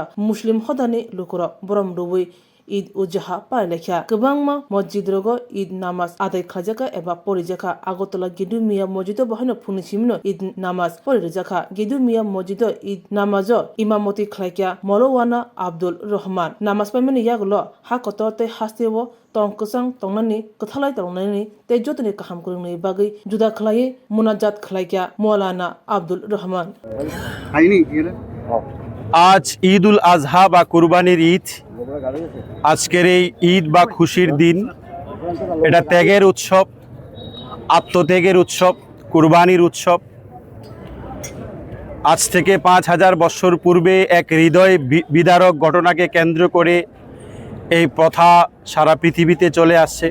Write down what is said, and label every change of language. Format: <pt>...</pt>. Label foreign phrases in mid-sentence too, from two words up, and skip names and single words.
<trp>मुस्लिम हदानि लुकुर बरम रुबै ईद उजहा पाइलेखा गोबांमा मस्जिद रगो ईद नामाज आदाय खाजाका एबा परिजाखा आगरतला गेदु मिया मस्जिद बहायनो फुनिसिमनो ईद नामाज परिजाखा गेदु मिया मस्जिद ईद नामाज इमामति खलाइका मौलाना आब्दुल रहमान नामाज पाइमनि यागलो हा कतरते हासेबो तंकसं तंगनानि कथालाय तंगनानि तेजोतनि काहाम कुरुंनि बागै जुदा खलाये मुनाजात खलाइका मौलाना आब्दुल रहमान</trp> <bn>আজ ঈদ উল আজহা বা কুরবানির ঈদ। আজকের এই ঈদ বা খুশির দিন, এটা ত্যাগের উৎসব, আত্মত্যাগের উৎসব, কুরবানির উৎসব। আজ থেকে ৫,০০০ বছর পূর্বে এক হৃদয় বিদারক ঘটনাকে কেন্দ্র করে এই প্রথা সারা পৃথিবীতে চলে আসছে।</bn>